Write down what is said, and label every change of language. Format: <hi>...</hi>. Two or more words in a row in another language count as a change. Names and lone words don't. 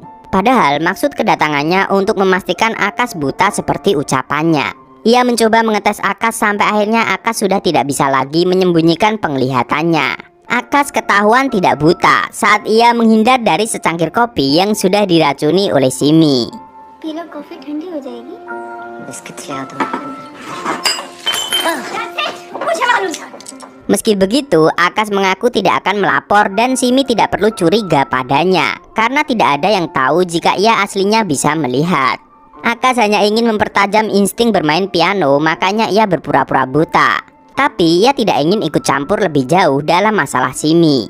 <id>Padahal maksud kedatangannya untuk memastikan Akas buta seperti ucapannya. Ia mencoba mengetes Akas sampai akhirnya Akas sudah tidak bisa lagi menyembunyikan penglihatannya. Akas ketahuan tidak buta saat ia menghindar dari secangkir kopi yang sudah diracuni oleh Simi.</id> <hi>पीला कॉफी ठंडी हो जाएगी। बिस्किट ले आओ तुम। मुझे मालूम था।</hi> <id>Meski begitu, Akas mengaku tidak akan melapor dan Simi tidak perlu curiga padanya karena tidak ada yang tahu jika ia aslinya bisa melihat. Akas hanya ingin mempertajam insting bermain piano, makanya ia berpura-pura buta. Tapi ia tidak ingin ikut campur lebih jauh dalam masalah Simi.</id>